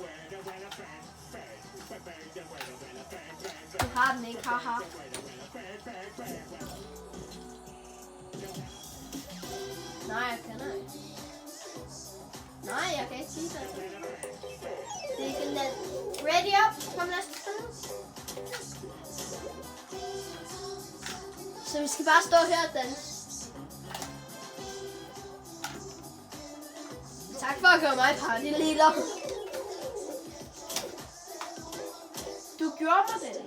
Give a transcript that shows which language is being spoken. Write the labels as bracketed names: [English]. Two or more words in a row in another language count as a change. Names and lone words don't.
[Danish] Jeg har den ikke, haha. Nej, jeg kan ikke. Nej, jeg kan ikke sige det. Det er ikke let. [English] Ready up? [Danish] Kom, lad os spille. Så vi skal bare stå her og danse. Tak for at gøre mig [English] party leader. [Danish] Du gjorde mig det.